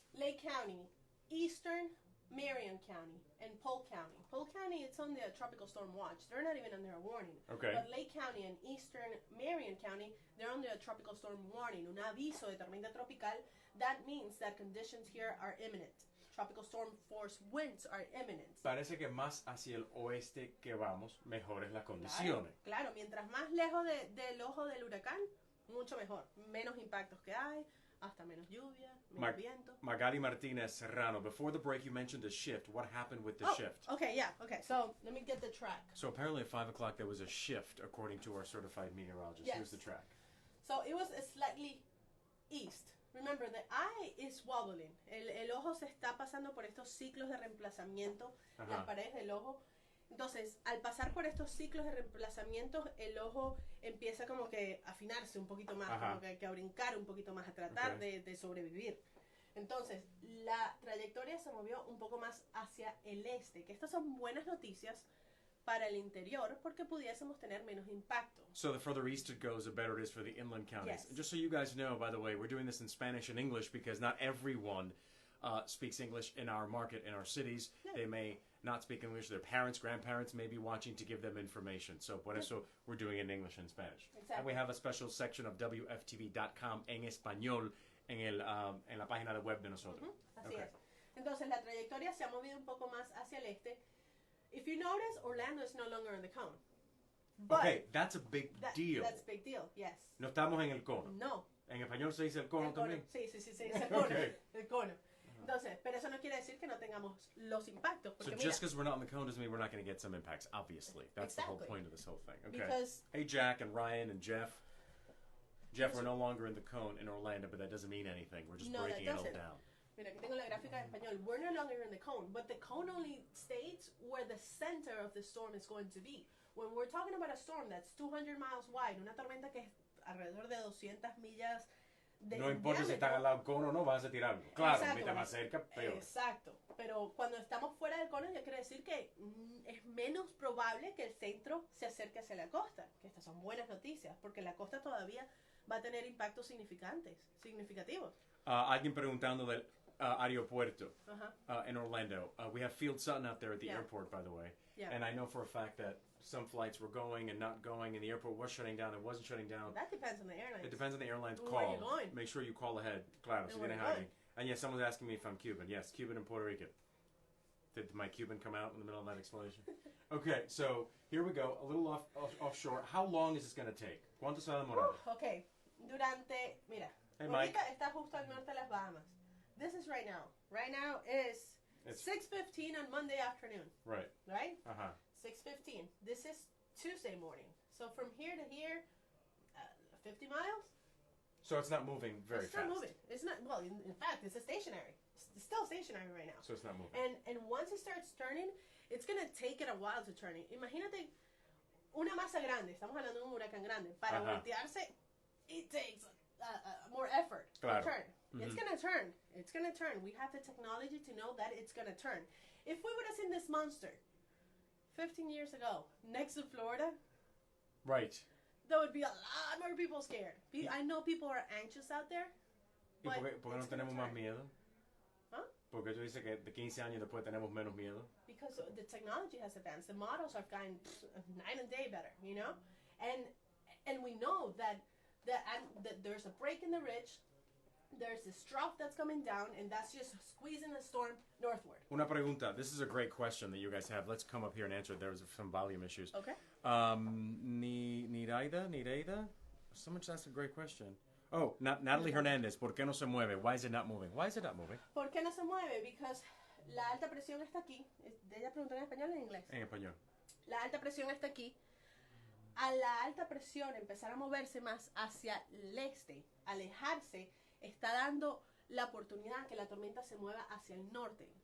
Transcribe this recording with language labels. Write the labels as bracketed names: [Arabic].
[English] Lake County, Eastern Marion County, and Polk County. Polk County, it's on the tropical storm watch. They're not even under a warning. Okay. But Lake County and Eastern Marion County, they're under a tropical storm warning, [Spanish] un aviso de tormenta tropical. [English] That means that conditions here are imminent. Tropical storm force winds are imminent. [Spanish] Parece que más hacia el oeste que vamos, mejores las Claro, condiciones. claro, mientras más lejos del ojo del huracán, mucho mejor. Menos impactos que hay, hasta menos lluvia, menos viento. [English] Magali Martinez Serrano, before the break you mentioned a shift. What happened with the shift? Okay, yeah, okay. So let me get the track. So apparently at 5 o'clock there was a shift, according to our certified meteorologist. Yes. Here's the track. So it was slightly east. Remember, the eye is wobbling. [Spanish] El ojo se está pasando por estos ciclos de reemplazamiento, las paredes del ojo. Entonces, al pasar por estos ciclos de reemplazamiento, el ojo empieza como que a afinarse un poquito más, como que a brincar un poquito más, a tratar de sobrevivir. Entonces, la trayectoria se movió un poco más hacia el este, que estas son buenas noticias para el interior porque pudiésemos tener menos impacto. [English] So the further east it goes, the better it is for the inland counties. Yes. Just so you guys know, by the way, we're doing this in Spanish and English because not everyone speaks English in our market, in our cities. Yeah. They may not speak English. Their parents, grandparents may be watching to give them information. So [Spanish] por eso [English] we're doing it in English and Spanish. Exactly. And we have a special section of WFTV.com [Spanish] en español en la página de web de nosotros. Así [English] Okay. [Spanish] es. Entonces, la trayectoria se ha movido un poco más hacia el este. [English] If you notice, Orlando is no longer in the cone. But Okay, that's a big deal. That's a big deal, yes. [Spanish] No estamos en el cono. No. En español se dice el cono El cono. también. Sí, se dice el cono. [English] Okay. [Spanish] El cono. Entonces, pero eso no quiere decir que no tengamos los impactos. [English] So [Spanish] Porque [English] just because we're not in the cone doesn't mean we're not going to get some impacts, obviously. That's the whole Exactly. point of this whole thing. Okay. Because- Hey, Jack and Ryan and Jeff. Jeff, we're no longer in the cone in Orlando, but that doesn't mean anything. We're just No, that breaking it all doesn't. down. [Spanish] Mira, aquí tengo la gráfica en español. [English] We're no longer in the cone, but the cone only states where the center of the storm is going to be. When we're talking about a storm that's 200 miles wide, [Spanish] una tormenta que es alrededor de 200 millas de No importa si están al lado del cono o no, vas a tirarlo. Claro, mientras más cerca, peor. Exacto. Pero cuando estamos fuera del cono, ya quiere decir que es menos probable que el centro se acerque hacia la costa. Que estas son buenas noticias, porque la costa todavía va a tener impactos significativos. Alguien preguntando del aeropuerto [English] in Orlando. We have Field Sutton out there at the airport, by the way. Yeah. And I know for a fact that some flights were going and not going, and the airport was shutting down and wasn't shutting down. That depends on the airlines. It depends on the airline's call. Where are you going? Make sure you call ahead. [Spanish] Claro, si viene alguien. [English] And yes, someone's asking me if I'm Cuban. Yes, Cuban and Puerto Rican. Did my Cuban come out in the middle of that explanation? Okay, so here we go. A little offshore. How long is this going to take? [Spanish] ¿Cuánto se va a demorar? [English] Okay. Mira, hey, [Spanish] ahorita está justo al norte de las Bahamas. [English] This is right now. Right now is 6:15 on Monday afternoon. Right. Right? 6:15. This is Tuesday morning. So from here to here, 50 miles? So it's not moving very fast. It's not moving. It's not, well, in fact, it's stationary. It's still stationary right now. So it's not moving. And once it starts turning, it's going to take it a while to turn it. [Spanish] Imagínate una masa grande. Estamos hablando de un huracán grande. Para voltearse, [English] it takes more effort to turn. It's going to turn. It's going to turn. We have the technology to know that it's going to turn. If we would have seen this monster 15 years ago next to Florida, right, there would be a lot more people scared. I know people are anxious out there. [Spanish] ¿Y por qué no tenemos más miedo? Huh? ¿Por qué tú dices que de 15 años después tenemos menos miedo? [English] Because the technology has advanced. The models have gotten night and day better, you know? And we know that there's a break in the ridge. There's this trough that's coming down, and that's just squeezing the storm northward. [Spanish] Una pregunta. [English] This is a great question that you guys have. Let's come up here and answer it. There was some volume issues. Okay. Nireida? Someone just asked a great question. Oh, Natalie Hernandez. [Spanish] ¿Por qué no se mueve? [English] Why is it not moving? Why is it not moving? [Spanish] ¿Por qué no se mueve? [English] Because [Spanish] la alta presión está aquí. Ella preguntó en español o en inglés. En español. La alta presión está aquí. A la alta presión empezar a moverse más hacia el este, alejarse, está dando la oportunidad que la tormenta se mueva hacia el norte.